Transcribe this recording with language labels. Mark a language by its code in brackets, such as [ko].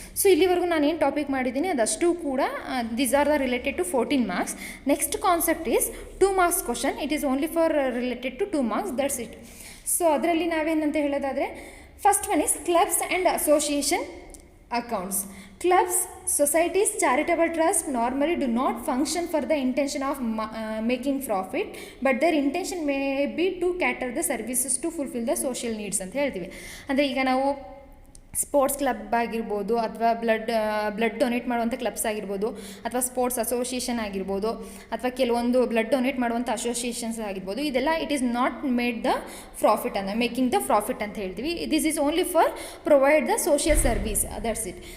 [kn] So ಇಲ್ಲಿವರೆಗೂ ನಾನು ಏನು ಟಾಪಿಕ್ ಮಾಡಿದ್ದೀನಿ ಅದಷ್ಟು ಕೂಡ [en] These are the related to 14 marks. Next concept is 2 marks question. It is only for related to 2 marks, that's it. So [kn] ಅದರಲ್ಲಿ ನಾವೇನಂತ ಹೇಳೋದಾದರೆ [en] First one is clubs and association accounts. Clubs, societies, charitable trusts normally do not function for the intention of making profit, but their intention may be to cater the services to fulfill the social needs [kn] ಅಂತ ಹೇಳ್ತೀವಿ. ಅಂದರೆ ಈಗ ನಾವು sports club ಆಗಿರ್ಬೋದು ಅಥವಾ blood donate ಮಾಡುವಂಥ clubs ಆಗಿರ್ಬೋದು ಅಥವಾ ಸ್ಪೋರ್ಟ್ಸ್ ಅಸೋಸಿಯೇಷನ್ ಆಗಿರ್ಬೋದು ಅಥವಾ ಕೆಲವೊಂದು ಬ್ಲಡ್ ಡೊನೇಟ್ ಮಾಡುವಂಥ ಅಸೋಸಿಯೇಷನ್ಸ್ ಆಗಿರ್ಬೋದು, ಇದೆಲ್ಲ it is not made the profit ಅಂತ ಮೇಕಿಂಗ್ ದ ಪ್ರಾಫಿಟ್ ಅಂತ ಹೇಳ್ತೀವಿ. [en] This is only for provide the social service, that's it.